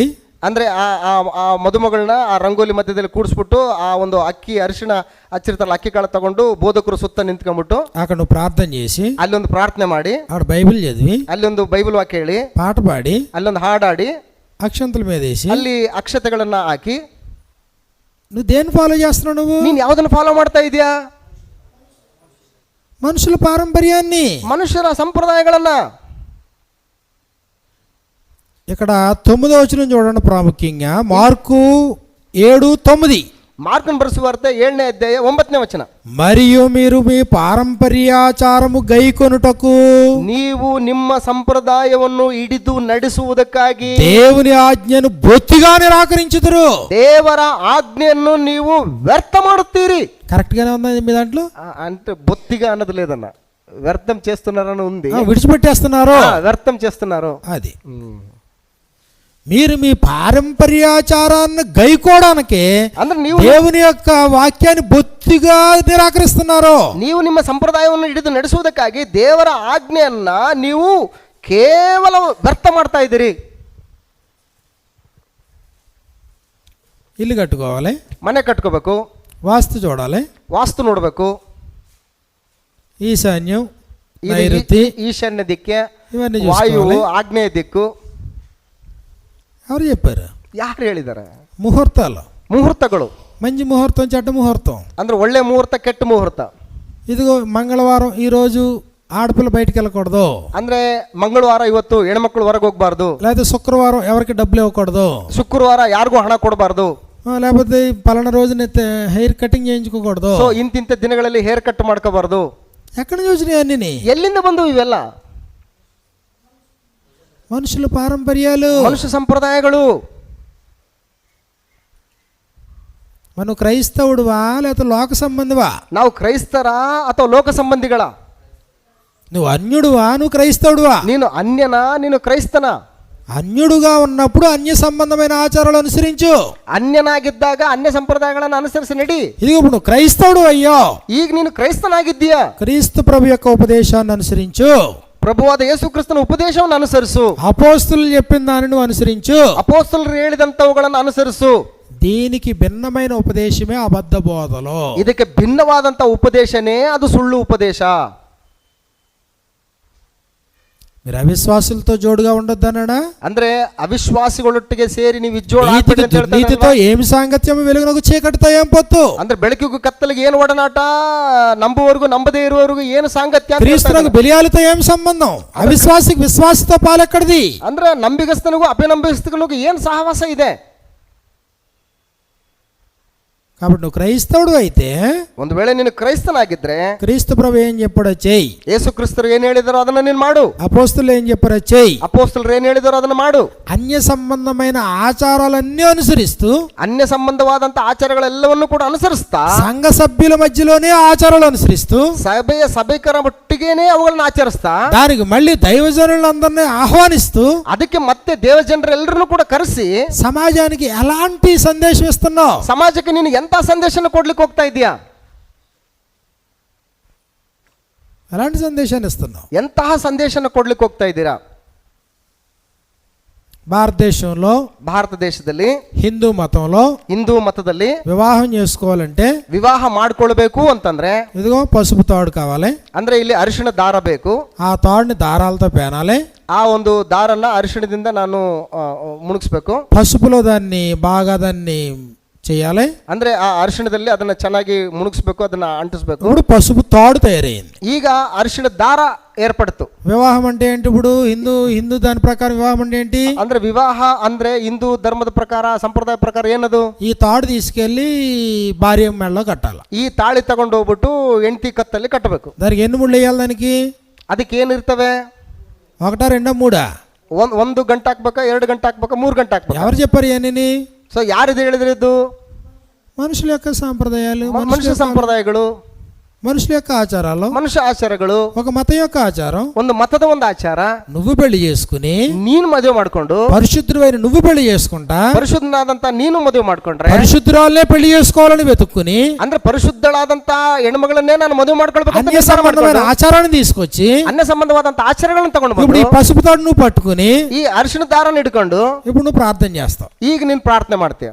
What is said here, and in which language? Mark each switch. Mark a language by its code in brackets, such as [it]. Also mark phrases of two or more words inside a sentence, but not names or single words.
[kn] ಅಂದ್ರೆ ಆ ಮದುಮಗಳನ್ನ ಆ ರಂಗೋಲಿ ಮಧ್ಯದಲ್ಲಿ ಕೂಡಿಸ್ಬಿಟ್ಟು ಆ ಒಂದು ಅಕ್ಕಿ ಅರಿಶಿಣ ಹಚ್ಚಿರ್ತಾರಲ್ಲ ಅಕ್ಕಿ ಕಾಳು ತಗೊಂಡು ಬೋಧಕರು ಸುತ್ತ ನಿಂತ್ಕೊಂಡ್ಬಿಟ್ಟು [te] అక్కడ నువ్వు ప్రార్థన చేసి, [kn] ಅಲ್ಲೊಂದು ಪ್ರಾರ್ಥನೆ ಮಾಡಿ, [te] అక్కడ బైబిల్ చదివి, [kn] ಅಲ್ಲೊಂದು ಬೈಬಲ್ ವಾಕ್ಯ ಹೇಳಿ, [te] పాట పాడి, [kn] ಅಲ್ಲೊಂದು ಹಾಡಾಡಿ, [te] అక్షంతల మీద వేసి, [kn] ಅಲ್ಲಿ ಅಕ್ಷತೆಗಳನ್ನ ಹಾಕಿ, [te] నువ్వు దేన్ని ఫాలో చేస్తున్నావు? నువ్వు [kn] ನೀನ್ ಯಾವ್ದನ್ನ ಫಾಲೋ ಮಾಡ್ತಾ ಇದೀಯಾ? [te] మనుషుల పారంపర్యాన్ని, [kn] ಮನುಷ್ಯರ ಸಂಪ್ರದಾಯಗಳನ್ನ. [te] ఇక్కడ 9వ వచనం చూడండి ప్రాముఖ్యంగా. మార్కు 7:9. [kn] ಮಾರ್ಕನ ಬರೆಸುವಾರ್ತೆ 7ನೇ ಅಧ್ಯಾಯ 9ನೇ ವಚನ. [te] మరియు మీరు మీ పారంపర్యాచారము గైకొనుటకు, [kn] ನೀವು ನಿಮ್ಮ ಸಂಪ್ರದಾಯವನ್ನು ಹಿಡಿದು ನಡೆಸುವುದಕ್ಕಾಗಿ [te] దేవుని ఆజ్ఞను బొత్తిగా నిరాకరించుదురు. [kn] ದೇವರ ಆಜ್ಞೆಯನ್ನು ನೀವು ವ್ಯರ್ಥ ಮಾಡುತ್ತೀರಿ. [te] కరెక్ట్ గానే ఉందా మీ దాంట్లో? అంటే బొత్తిగా అన్నది లేదన్న, వ్యర్థం చేస్తున్నారని ఉంది. విడిచిపెట్టేస్తున్నారు, వ్యర్థం చేస్తున్నారు. అది మీరు మీ పారంపర్యాచారాన్ని గైకోవడానికి [kn] ಅಂದ್ರೆ ನೀವು [te] దేవుని యొక్క వాక్యాన్ని బొత్తిగా నిరాకరిస్తున్నారు. [kn] ನೀವು ನಿಮ್ಮ ಸಂಪ್ರದಾಯವನ್ನು ಹಿಡಿದು ನಡೆಸುವುದಕ್ಕಾಗಿ ದೇವರ ಆಜ್ಞೆಯನ್ನ ನೀವು ಕೇವಲ ವ್ಯರ್ಥ ಮಾಡ್ತಾ ಇದ್ದೀರಿ. [te] ఇల్లు కట్టుకోవాలి, [kn] ಮನೆ ಕಟ್ಕೋಬೇಕು, [te] వాస్తు చూడాలి, [kn] ವಾಸ್ತು ನೋಡಬೇಕು, [te] ఈశాన్యం, నైరుతి, [kn] ಈಶಾನ್ಯ ದಿಕ್ಕೆ, [te] ఇవన్నీ [kn] ವಾಯು, [te] చూసుకోవాలి. [kn] ಆಗ್ನೇಯ ದಿಕ್ಕು. [te] ఎవరు చెప్పారు? [kn] ಯಾರು ಹೇಳಿದ್ದಾರೆ? [te] ముహూర్తాలు, [kn] ಮುಹೂರ್ತಗಳು. [te] మంచి ముహూర్తం, చెడ్డ ముహూర్తం. [kn] ಅಂದ್ರೆ ಒಳ್ಳೆ ಮುಹೂರ್ತ, ಕೆಟ್ಟ ಮುಹೂರ್ತ. [te] ఇదిగో మంగళవారం, ఈరోజు ఆడపిల్ల బయటికి వెళ్ళకూడదు, [kn] ಅಂದ್ರೆ ಮಂಗಳವಾರ ಇವತ್ತು ಹೆಣ್ಮಕ್ಳು ಹೊರಗೆ ಹೋಗ್ಬಾರ್ದು, [te] లేకపోతే శుక్రవారం ఎవరికి డబ్బులు ఇవ్వకూడదు, [kn] ಶುಕ್ರವಾರ ಯಾರಿಗೂ ಹಣ ಕೊಡಬಾರ್ದು, [te] లేకపోతే పలానా రోజున [en] hair cutting [te] చేయించుకోకూడదు. [kn] ಸೊ ಇಂತಿಂತ ದಿನಗಳಲ್ಲಿ [en] hair cut [kn] ಮಾಡ್ಕೋಬಾರ್ದು. [te] ఎక్కడ చూసినాయి అన్ని? [kn] ಎಲ್ಲಿಂದ ಬಂದು ಇವೆಲ್ಲ? [te] మనుషుల పారంపర్యాలు, [kn] ಮನುಷ್ಯ ಸಂಪ್ರದಾಯಗಳು. [te] మనం క్రైస్తవుడువా లేకపోతే లోక సంబంధివా? [kn] ನಾವು ಕ್ರೈಸ್ತರ ಅಥವಾ ಲೋಕ ಸಂಬಂಧಿಗಳ? [te] నువ్వు అన్యుడువా, నువ్వు క్రైస్తవుడువా? [kn] ನೀನು ಅನ್ಯನ, ನೀನು ಕ್ರೈಸ್ತನ? [te] అన్యుడుగా ఉన్నప్పుడు అన్య సంబంధమైన ఆచారాలు అనుసరించు. [kn] ಅನ್ಯನಾಗಿದ್ದಾಗ ಅನ್ಯ ಸಂಪ್ರದಾಯಗಳನ್ನು ಅನುಸರಿಸಿ ನಡಿ. [te] ఇది ఇప్పుడు నువ్వు క్రైస్తవుడు అయ్యో, [kn] ಈಗ ನೀನು ಕ್ರೈಸ್ತನಾಗಿದ್ದೀಯಾ, [te] క్రీస్తు ప్రభు యొక్క ఉపదేశాన్ని అనుసరించు, [kn] ಪ್ರಭುವಾದ ಯೇಸು ಕ್ರಿಸ್ತನ ಉಪದೇಶವನ್ನು ಅನುಸರಿಸು, [te] అపోస్తులు చెప్పిన దానిని నువ్వు అనుసరించు, [kn] ಅಪೊಸ್ತಲರು ಹೇಳಿದಂತವುಗಳನ್ನು ಅನುಸರಿಸು. [te] దీనికి భిన్నమైన ఉపదేశమే అబద్ధ బోధలు. [kn] ಇದಕ್ಕೆ ಭಿನ್ನವಾದಂತ ಉಪದೇಶನೇ ಅದು ಸುಳ್ಳು ಉಪದೇಶ. [te] మీరు అవిశ్వాసులతో జోడుగా ఉండొద్దన్నాడా? [kn] ಅಂದ್ರೆ ಅವಿಶ್ವಾಸಿಗಳೊಟ್ಟಿಗೆ ಸೇರಿ ನೀವು [te] నీతితో ఏమి సాంగత్యం, వెలుగునకు చీకటితో ఏం పొత్తు? [kn] ಅಂದ್ರೆ ಬೆಳಕಿಗೂ ಕತ್ತಲಿಗೆ ಏನು ಒಡನಾಟ, ನಂಬುವವರೆಗೂ ನಂಬದೇ ಇರುವವರೆಗೂ ಏನು ಸಾಂಗತ್ಯ? [te] క్రీస్తునకు బెలియాలతో ఏం సంబంధం? అవిశ్వాసికి విశ్వాసతో పాలెక్కడిది? [kn] ಅಂದ್ರೆ ನಂಬಿಗಸ್ತನಿಗೂ ಅಪನಂಬಿಗಸ್ತನಿಗೂ ಏನು ಸಹವಾಸ ಇದೆ? [te] కాబట్టి నువ్వు క్రైస్తవుడు అయితే, [kn] ಒಂದು ವೇಳೆ ನೀನು ಕ್ರೈಸ್ತನಾಗಿದ್ರೆ [te] క్రీస్తు ప్రభు ఏం చెప్పాడో చెయ్యి, [kn] ಯೇಸು ಕ್ರಿಸ್ತರು ಏನ್ ಹೇಳಿದಾರೋ ಅದನ್ನ ನೀನು ಮಾಡು, [te] అపోస్తులు ఏం చెప్పారో చెయ్యి, [kn] ಅಪೊಸ್ತಲರು ಏನ್ ಹೇಳಿದಾರೋ ಅದನ್ನ ಮಾಡು. [te] అన్య సంబంధమైన ఆచారాలన్నీ అనుసరిస్తూ, [kn] ಅನ್ಯ ಸಂಬಂಧವಾದಂತ ಆಚಾರಗಳೆಲ್ಲವನ್ನು ಕೂಡ ಅನುಸರಿಸ್ತಾ, [te] సంఘ సభ్యుల మధ్యలోనే ఆచారాలు అనుసరిస్తూ, [kn] ಸಭೆಕರ ಒಟ್ಟಿಗೆನೇ ಅವುಗಳನ್ನ ಆಚರಿಸ್ತಾ, [te] దానికి మళ్ళీ దైవజనులందరినీ ఆహ్వానిస్తూ, [kn] ಅದಕ್ಕೆ ಮತ್ತೆ ದೇವಜನರೆಲ್ಲರನ್ನು ಕೂಡ ಕರೆಸಿ [te] సమాజానికి ఎలాంటి సందేశం ఇస్తున్నావు? [kn] ಸಮಾಜಕ್ಕೆ ನೀನು ಎಂತ ಸಂದೇಶನ ಕೊಡ್ಲಿಕ್ಕೆ ಹೋಗ್ತಾ ಇದೀಯಾ? [te] ఎలాంటి సందేశాన్ని ఇస్తున్నావు? [kn] ಎಂತಹ ಸಂದೇಶನ ಕೊಡ್ಲಿಕ್ಕೆ ಹೋಗ್ತಾ ಇದ್ದೀರಾ? [te] భారతదేశంలో, [kn] ಭಾರತ ದೇಶದಲ್ಲಿ, [te] హిందూ మతంలో [kn] ಹಿಂದೂ ಮತದಲ್ಲಿ [te] వివాహం చేసుకోవాలంటే [kn] ವಿವಾಹ ಮಾಡ್ಕೊಳ್ಬೇಕು ಅಂತಂದ್ರೆ [te] ఇదిగో పసుపు తాడు కావాలి, [kn] ಅಂದ್ರೆ ಇಲ್ಲಿ ಅರಿಶಿಣ ದಾರ ಬೇಕು. [te] ఆ తాడుని దారాలతో పేనాలి, [kn] ಆ ಒಂದು ದಾರನ್ನ ಅರಿಶಿಣದಿಂದ ನಾನು ಮುಣುಗಿಸ್ಬೇಕು. [te] పసుపులో దాన్ని చేయాలి, [kn] ಅಂದ್ರೆ ಆ ಅರಿಶಿಣದಲ್ಲಿ ಅದನ್ನ ಚೆನ್ನಾಗಿ ಮುಣುಗಿಸ್ಬೇಕು, ಅದನ್ನ ಅಂಟಿಸ್ಬೇಕು. [te] ఇప్పుడు పసుపు తాడు తయారైంది. [kn] ಈಗ ಅರಿಶಿಣ ದಾರ ಏರ್ಪಡ್ತು. [te] వివాహం అంటే ఏంటి? ఇప్పుడు హిందూ దాని ప్రకారం వివాహం అంటే ఏంటి? [kn] ಅಂದ್ರೆ ವಿವಾಹ ಅಂದ್ರೆ ಹಿಂದೂ ಧರ್ಮದ ಪ್ರಕಾರ, ಸಂಪ್ರದಾಯ ಪ್ರಕಾರ ಏನದು? [te] ఈ తాడు తీసుకెళ్లి భార్య మెడలో కట్టాలి. [kn] ಈ ತಾಳಿ ತಗೊಂಡು ಹೋಗ್ಬಿಟ್ಟು ಹೆಂಡತಿ ಕತ್ತಲ್ಲಿ ಕಟ್ಟಬೇಕು. [te] దానికి ఎన్ని ముళ్ళు వేయాలి? దానికి [kn] ಅದಕ್ಕೆ ಏನಿರ್ತವೆ? [te] ఒకటా, రెండా, మూడా? [kn] ಒಂದು ಗಂಟೆ ಹಾಕ್ಬೇಕಾ, 2 ಗಂಟೆ ಹಾಕ್ಬೇಕಾ, 3 ಗಂಟೆ ಹಾಕ್ಬೇಕಾ? [te] ఎవరు చెప్పారు ఇవన్నీ? [kn] ಸೊ ಯಾರಿದು ಹೇಳಿದ್ರೆ ಇದು? [te] మనుషుల యొక్క సాంప్రదాయాలు, [kn] ಮನುಷ್ಯ ಸಂಪ್ರದಾಯಗಳು, [te] మనుషుల యొక్క ఆచారాలు, [kn] ಮನುಷ್ಯ ಆಚಾರಗಳು, [te] ఒక మతం యొక్క ఆచారం. [kn] ಒಂದು మತದ ಒಂದು ಆಚಾರ. [te] నువ్వు పెళ్లి చేసుకుని [kn] ನೀನು ಮದುವೆ ಮಾಡ್ಕೊಂಡು, [te] పరిశుద్ధుడైన నువ్వు పెళ్లి చేసుకుంటా, [kn] ಪರಿಶುದ್ಧನಾದಂತ ನೀನು ಮದುವೆ ಮಾಡ್ಕೊಂಡ್ರೆ, [te] పరిశుద్ధురాలనే పెళ్లి చేసుకోవాలని వెతుక్కుని, [kn] ಅಂದ್ರೆ ಪರಿಶುದ್ಧಳಾದಂತ ಹೆಣ್ಮಗಳನ್ನೇ ನಾನು ಮದುವೆ ಮಾಡ್ಕೊಳ್ಬೇಕು [te] అన్య సంబంధమైన ఆచారాన్ని తీసుకొచ్చి, [kn] ಅನ್ಯ ಸಂಬಂಧವಾದಂತ ಆಚಾರಗಳನ್ನು ತಗೊಂಡು [te] ఇప్పుడు ఈ పసుపు తాడు నువ్వు పట్టుకుని, [kn] ಈ ಅರಿಶಿಣ ದಾರನ ಹಿಡ್ಕೊಂಡು [te] ఇప్పుడు నువ్వు ప్రార్థన చేస్తావు. [kn] ಈಗ ನೀನು ಪ್ರಾರ್ಥನೆ ಮಾಡ್ತೀಯ.